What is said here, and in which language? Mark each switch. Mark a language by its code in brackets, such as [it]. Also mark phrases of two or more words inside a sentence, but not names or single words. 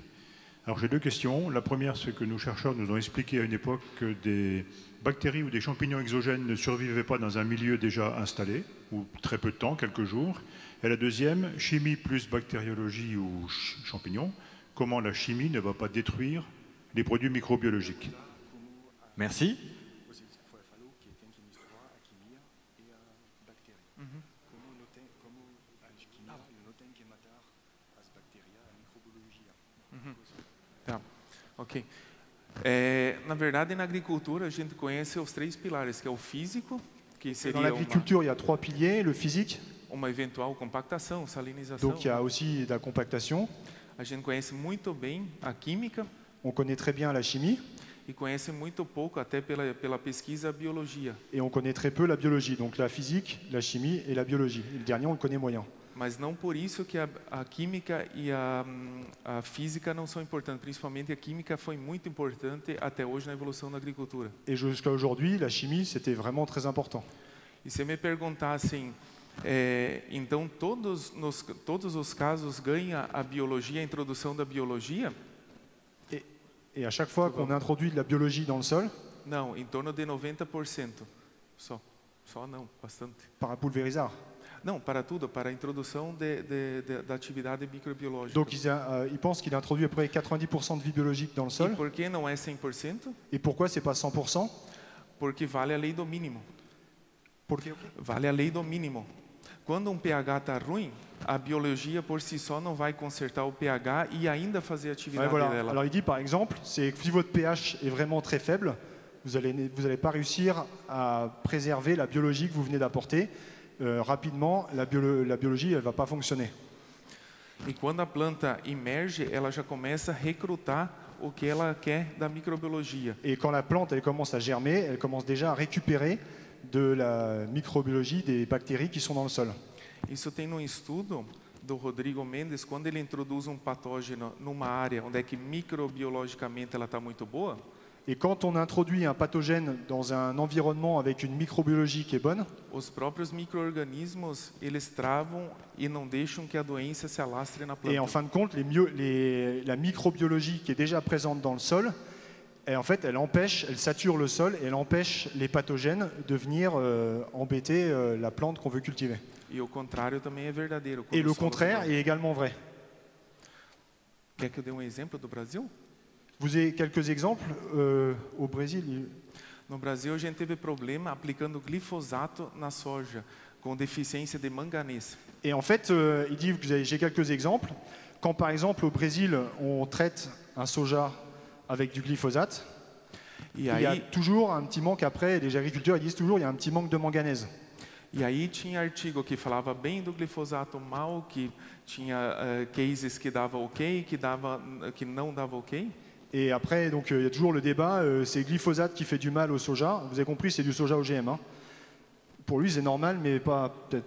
[fr] Alors j'ai deux questions. La première, c'est que nos chercheurs nous ont expliqué à une époque que des bactéries ou des champignons exogènes ne survivaient pas dans un milieu déjà installé, ou très peu de temps, quelques jours. Et la deuxième, chimie plus bactériologie ou champignons, comment la chimie ne va pas détruire les produits microbiologiques. Merci. [pt] Tá, ok. Na verdade, na agricultura, a gente conhece os três pilares, que é o físico, que [fr] Dans [pt] seria [fr] l'agriculture, il y a trois piliers, le physique, [pt] uma eventual compactação, salinização. [fr] donc il y a aussi de la compactation. [pt] A gente conhece muito bem a química [fr] On connaît très bien la chimie [pt] e conhece muito pouco, até pela pesquisa, a biologia. [fr] et on connaît très peu la biologie, donc la physique, la chimie et la biologie. Et le dernier, on le connaît moyen. [pt] Mas não por isso que a química e a física não são importantes. Principalmente a química foi muito importante até hoje na evolução da agricultura. [fr] Et jusqu'à aujourd'hui, la chimie, c'était vraiment très important. [pt] E se me perguntassem, então todos os casos ganha a biologia, a introdução da biologia? [fr] Et à chaque fois qu'on introduit de la biologie dans le sol, [pt] Não, em torno de 90%. Só não, bastante. para pulvérisar. Não, para tudo, para a introdução da atividade microbiológica. [fr] Donc ils pensent qu'il introduit à peu près 90% de vie biologique dans le [pt] E [fr] sol. [pt] por que não é 100%? [fr] Et pourquoi c'est pas 100%? [pt] Porque vale a lei do mínimo. Porque Vale a lei do mínimo. Quando pH está ruim, a biologia por si só não vai consertar o pH e ainda fazer a [fr] Ouais, [pt] atividade [fr] voilà. [pt] dela. [fr] Alors il dit par exemple, c'est que si votre pH est vraiment très faible, vous allez pas réussir à préserver la biologie que vous venez d'apporter. Rapidement, la biologie, elle va pas fonctionner. [pt] E quando a planta emerge, ela já começa a recrutar o que ela quer da microbiologia. [fr] Et quand la plante elle commence à germer, elle commence déjà à récupérer de la microbiologie des bactéries qui sont dans le sol. [pt] Isso tem num estudo do Rodrigo Mendes, quando ele introduz patógeno numa área onde é que microbiologicamente ela está muito boa, [fr] Et quand on introduit un pathogène dans un environnement avec une microbiologie qui est bonne, [pt] os próprios micro-organismos, eles travam e não deixam que a doença se alastre na planta. [fr] et en fin de compte, la microbiologie qui est déjà présente dans le sol, en fait, elle sature le sol et elle empêche les pathogènes de venir embêter la plante qu'on veut cultiver. [pt] E o contrário também é verdadeiro. [fr] Et [pt] Quando [fr] le [pt] o solo [fr] contraire [pt] não- [fr] est également vrai. [pt] Quer que eu dê exemplo do Brasil? [fr] Vous avez quelques exemples au Brésil? [pt] No Brasil, a gente teve problema aplicando glifosato na soja, com deficiência de manganês. [fr] Et en fait, il dit, j'ai quelques exemples. Quand par exemple au Brésil, on traite un soja avec du glyphosate, [pt] E [fr] il y a [pt] aí, [fr] toujours un petit manque après, les agriculteurs ils disent toujours il y a un petit manque de manganèse. [pt] tinha artigo que falava bem do glifosato, mal, que tinha cases que dava ok, que não dava ok. [fr] Et après, donc il y a toujours le débat, c'est glyphosate qui fait du mal au soja. Vous avez compris, c'est du soja OGM. Hein. Pour lui, c'est normal, mais pas peut-être.